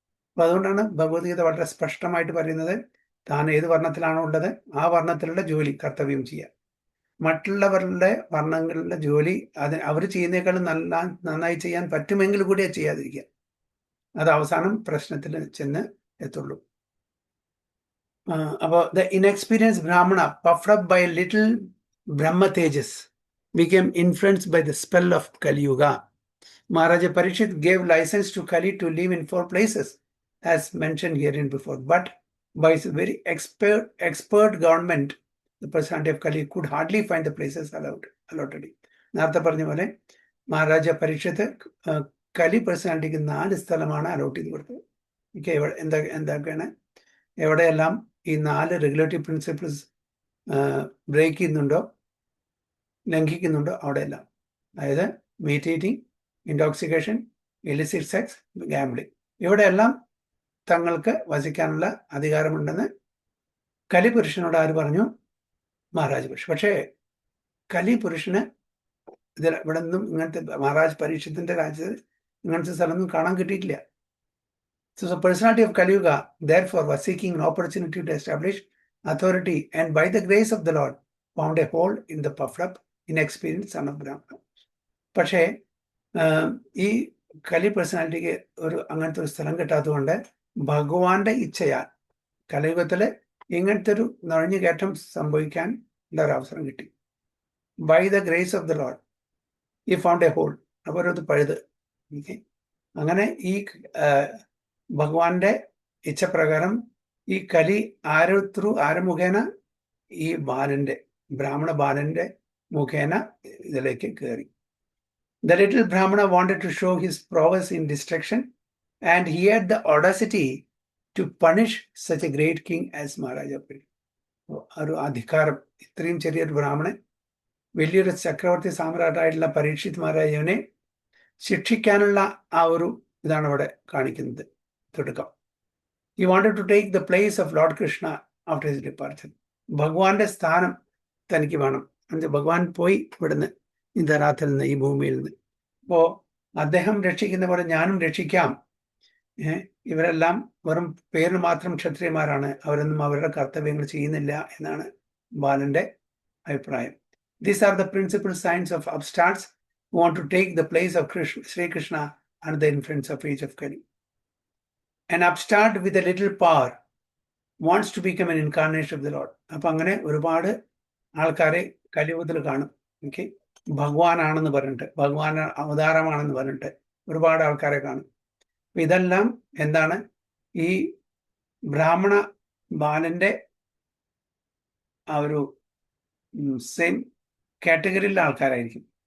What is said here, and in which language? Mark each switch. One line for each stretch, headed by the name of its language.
Malayalam: അപ്പൊ അതുകൊണ്ടാണ് ഭഗവത്ഗീത വളരെ സ്പഷ്ടമായിട്ട് പറയുന്നത്, താൻ ഏത് വർണ്ണത്തിലാണോ ഉള്ളത് ആ വർണ്ണത്തിലുള്ള ജോലി കർത്തവ്യം ചെയ്യുക. മറ്റുള്ളവരുടെ വർണ്ണങ്ങളുടെ ജോലി അവർ ചെയ്യുന്നേക്കാളും നന്നായി ചെയ്യാൻ പറ്റുമെങ്കിൽ കൂടി അത് ചെയ്യാതിരിക്കുക. അത് അവസാനം പ്രശ്നത്തിൽ ചെന്ന് എത്തുള്ളൂ.
English: അപ്പോൾ the inexperience brahmana puffed up by little Brahma Tejas became influenced by the spell of Kali Yuga. Maharaja Parikshit gave license to Kali to live in 4 places as mentioned herein before, but by his very expert government the personality of Kali could hardly find the places allotted.
Malayalam: നേരത്തെ പറഞ്ഞ പോലെ മഹാരാജ പരീക്ഷത്ത് കലി പേഴ്സണാലിറ്റിക്ക് 4 സ്ഥലമാണ് allot ചെയ്ത് കൊടുത്തത്. എന്തൊക്കെയാണ്, എവിടെയെല്ലാം ഈ 4 regulatory principles break ചെയ്യുന്നുണ്ടോ, ലംഘിക്കുന്നുണ്ടോ അവിടെയെല്ലാം. അതായത് meet eating, intoxication, illicit sex, gambling, ഇവിടെയെല്ലാം തങ്ങൾക്ക് വസിക്കാനുള്ള അധികാരമുണ്ടെന്ന് കലിപുരുഷനോട് ആര് പറഞ്ഞു? മഹാരാജ് പുരുഷൻ. പക്ഷേ കലിപുരുഷന് ഇവിടെ നിന്നും ഇങ്ങനത്തെ മഹാരാജ് പരീക്ഷത്തിന്റെ രാജ്യത്ത് ഇങ്ങനത്തെ സ്ഥലമൊന്നും കാണാൻ കിട്ടിയിട്ടില്ല.
English: So the personality of Kali Yuga therefore was seeking an opportunity to establish authority, and by the grace of the Lord found a hole in the puffed up inexperienced son of Brahma.
Malayalam: പക്ഷേ ഈ കലി പേഴ്സണാലിറ്റിക്ക് അങ്ങനത്തെ ഒരു സ്ഥലം കിട്ടാത്തതുകൊണ്ട് ഭഗവാന്റെ ഇച്ഛയാൽ കലിയുഗത്തില് ഇങ്ങനത്തെ ഒരു നുഴഞ്ഞുകയറ്റം സംഭവിക്കാൻ ഉള്ള ഒരു അവസരം കിട്ടി.
English: By the grace of the lord he found a hole.
Malayalam: അപ്പോൾ ഒരു പഴുത്. അങ്ങനെ ഈ ഭഗവാന്റെ ഇച്ഛപ്രകാരം ഈ കലി ആര് മുഖേന? ഈ ബ്രാഹ്മണ ബാലന്റെ മുഖേന ഇതിലേക്ക് കയറി.
English: The little Brahmana wanted to show his prowess in destruction, and he had the audacity to punish such a great king as Maharaja Parikshit.
Malayalam: ഒരു അധികാരം, ഇത്രയും ചെറിയൊരു ബ്രാഹ്മണൻ വലിയൊരു ചക്രവർത്തി സാമ്രാട്ടായിട്ടുള്ള പരീക്ഷിത് മഹാരാജാവിനെ ശിക്ഷിക്കാനുള്ള ആ ഒരു ഇതാണ് അവിടെ കാണിക്കുന്നത്. തുടക്കം,
English: he wanted to take the place of Lord Krishna after his departure.
Malayalam: ഭഗവാന്റെ സ്ഥാനം തനിക്ക് വേണം. ഭഗവാൻ പോയി ഇവിടുന്ന് ഈ ധരാത്തിൽ നിന്ന്, ഈ ഭൂമിയിൽ നിന്ന്. അപ്പോ അദ്ദേഹം രക്ഷിക്കുന്ന പോലെ ഞാനും രക്ഷിക്കാം ഇവരെല്ലാം വെറും പേരിന് മാത്രം ക്ഷത്രിയന്മാരാണ്, അവരൊന്നും അവരുടെ കർത്തവ്യങ്ങൾ ചെയ്യുന്നില്ല എന്നാണ് ബാലന്റെ അഭിപ്രായം.
English: These are the principal signs of upstarts who want to take the place of Sri Krishna under the influence of age of Kali. An upstart with a little power wants to become an incarnation of the Lord.
Malayalam: അപ്പൊ അങ്ങനെ ഒരുപാട് ആൾക്കാരെ കലിയുഗത്തിൽ കാണും. Okay, ഭഗവാനാണെന്ന് പറഞ്ഞിട്ട്, ഭഗവാൻ അവതാരമാണെന്ന് പറഞ്ഞിട്ട് ഒരുപാട് ആൾക്കാരെ കാണും. ഇതെല്ലാം എന്താണ്, ഈ ബ്രാഹ്മണ ബാലന്റെ ആ ഒരു സെയിം കാറ്റഗറിയിലെ ആൾക്കാരായിരിക്കും.